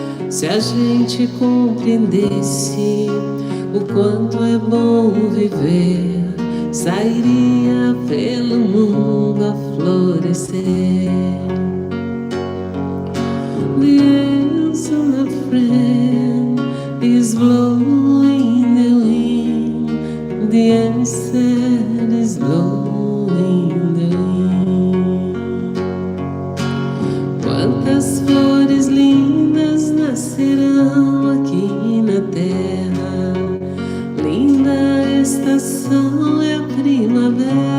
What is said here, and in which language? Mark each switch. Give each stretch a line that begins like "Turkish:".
Portuguese: Se a gente compreendesse o quanto é bom viver, sairia pelo mundo a florescer.
English: The answer, my friend, is blowing the wind. The answer is blowing the wind.
Portuguese: Quantas flores lindas nascerão aqui na terra. Linda estação é a primavera.